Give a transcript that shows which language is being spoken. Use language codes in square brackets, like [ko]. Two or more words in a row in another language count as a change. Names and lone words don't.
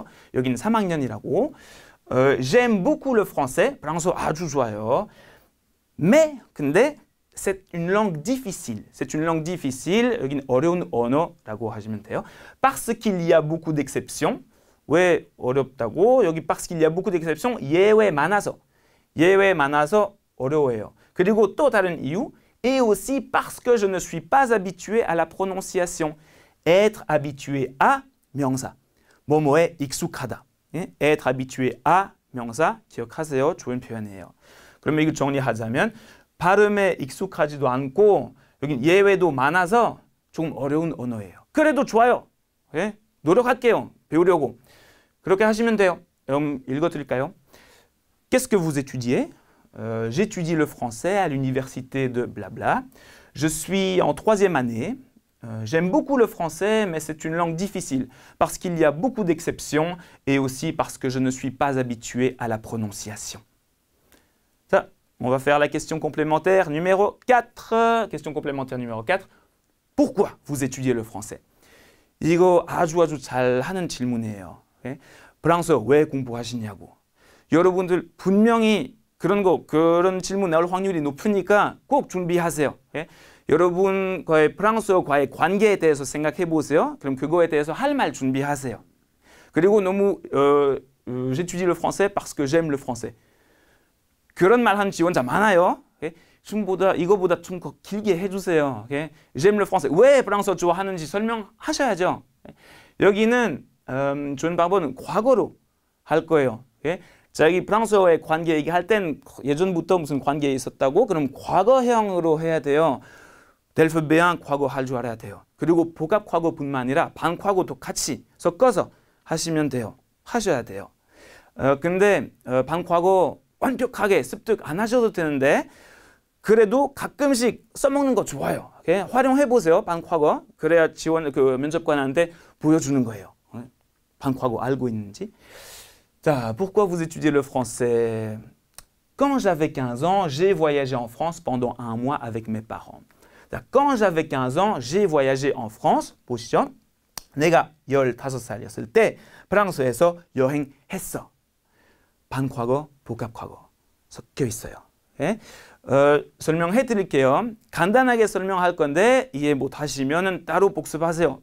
[ko] 여기는 3학년이라고. [fr] J'aime beaucoup le français. [ko] 프랑스어 아주 좋아요. [fr] Mais 근데 c'est une langue difficile. C'est une langue difficile. [ko] 여기는 어려운 언어라고 하시면 돼요. [fr] Parce qu'il y a beaucoup d'exceptions. [ko] 왜 어렵다고? [fr] 여기 parce qu'il y a beaucoup d'exceptions. [ko] 예외 많아서 어려워해요. 그리고 또 다른 이유. [fr] Et aussi parce que je ne suis pas habitué à la prononciation. Être habitué à [ko] 명사. 뭐뭐에 익숙하다. 예? [fr] Être habitué à [ko] 명사. 기억하세요. 좋은 표현이에요. 그러면 이거 정리하자면 발음에 익숙하지도 않고 여기 예외도 많아서 조금 어려운 언어예요. 그래도 좋아요. 예? 노력할게요. 배우려고. 그렇게 하시면 돼요. 읽어드릴까요? [fr] Qu'est-ce que vous étudiez? j'étudie le français à l'université de blabla. Je suis en 3e année. J'aime beaucoup le français, mais c'est une langue difficile parce qu'il y a beaucoup d'exceptions et aussi parce que je ne suis pas habitué à la prononciation. Ça, on va faire la question complémentaire numéro 4. Question complémentaire numéro 4. Pourquoi vous étudiez le français? [ko] 이거 아주 잘 하는 질문이에요. 프랑스어 왜 공부하시냐고. 여러분들 분명히 그런 질문 나올 확률이 높으니까 꼭 준비하세요. 여러분과의 프랑스어과의 관계에 대해서 생각해 보세요. 그럼 그거에 대해서 할 말 준비하세요. 그리고 너무 [fr] j'étudie le français parce que j'aime le français. [ko] 그런 말 하는 지원자 많아요. 이거보다 좀 더 길게 해주세요. [fr] j'aime le français. [ko] 왜 프랑스어 좋아하는지 설명하셔야죠. 여기는 좋은 방법은 과거로 할 거예요. 자기 프랑스어의 관계 얘기할 땐 예전부터 무슨 관계에 있었다고? 그럼 과거형으로 해야 돼요. 델프 B1 과거 할 줄 알아야 돼요. 그리고 복합 과거뿐만 아니라 반과거도 같이 섞어서 하시면 돼요. 하셔야 돼요. 근데 반과거 완벽하게 습득 안 하셔도 되는데 그래도 가끔씩 써먹는 거 좋아요. 활용해 보세요. 반과거. 그래야 면접관한테 보여주는 거예요. 반과거 알고 있는지. 자, [fr] pourquoi vous étudiez le français? Quand j'avais 15 ans, j'ai voyagé en France pendant un mois avec mes parents. 자, quand j'avais 15 ans, j'ai voyagé en France. [ko] 보시죠. 내가 15살이었을 때 프랑스에서 여행했어. 반과거, 복합과거 섞여 있어요. 설명해 드릴게요. 간단하게 설명할 건데 이해 못 하시면 따로 복습하세요.